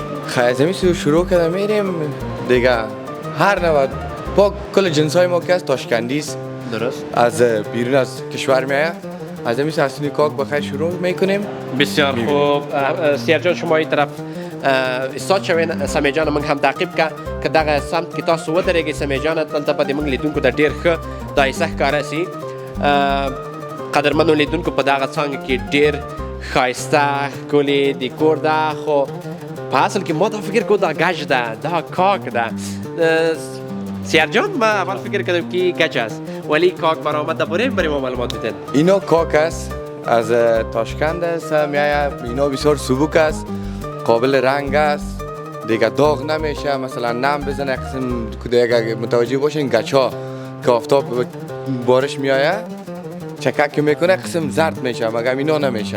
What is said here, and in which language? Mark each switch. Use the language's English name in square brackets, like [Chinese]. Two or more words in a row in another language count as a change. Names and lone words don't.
[Persian] خیلی سو شروع کردم میریم دیگه، هر نوع با کل جنسای ما که از تاشکندی است. درست. از بیرون از کشور میآید. از همین ساسونی کاک بخیر شروع میکنیم. بسیار خوب. سیار جان شما این طرف استاد شوین، سمی جان من هم تعقیب که [Pashto] دغه سمت کې تاسو ودرېږئ. سمی جان دلته به د موږ لیدونکو ته ډېر ښه دایسه ښکاره سي. قدرمنو لیدونکو په دغه څانګه کې ډېر ښایسته ښکلې دیکور ده، خو په اصل کې ما دا فکر کوم دا گچ ده، دا کاک ده. [Persian] سیار جان ما اول فکر کردم که گچ است ولی کاک برآمد. درباره برای ما معلومات بدین. اینا کاک است، از تاشکند است میآید. اینا بسیار سبک است، قابل رنگ است، دیگه داغ نمیشه. مثلا نم بزنه قسم دیگه متوجه باشین گچا که آفتاب بارش میآید چکک میکنه قسم زرد میشه، مگر اینا نمیشه.